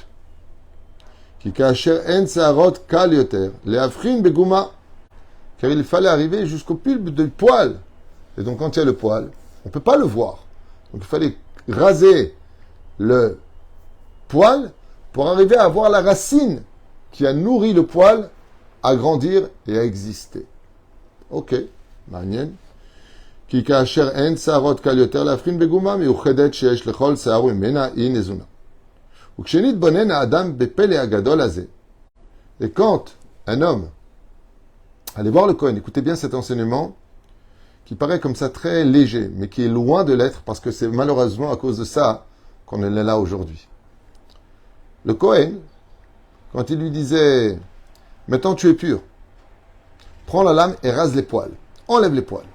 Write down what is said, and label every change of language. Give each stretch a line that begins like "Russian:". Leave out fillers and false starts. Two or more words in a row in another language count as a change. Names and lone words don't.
French: Car il fallait arriver jusqu'au pulpe du poil. Et donc quand il y a le poil, on ne peut pas le voir. Donc il fallait raser le poil pour arriver à voir la racine qui a nourri le poil à grandir et à exister.
Hebrew: Ok, מעניין. כי כאשר אין שערות קל יותר להבחין בגומה מיוחדת שיש לכל שער ממנה היא נזונה. וכשנתבונן האדם בפלא הגדול הזה,
French: et quand un homme, allez voir le Kohen, écoutez bien cet enseignement, qui paraît comme ça très léger, mais qui est loin de l'être, parce que c'est malheureusement à cause de ça qu'on est là aujourd'hui. Le Kohen, quand il lui disait, maintenant tu es pur, prends la lame et rase les poils, enlève les poils.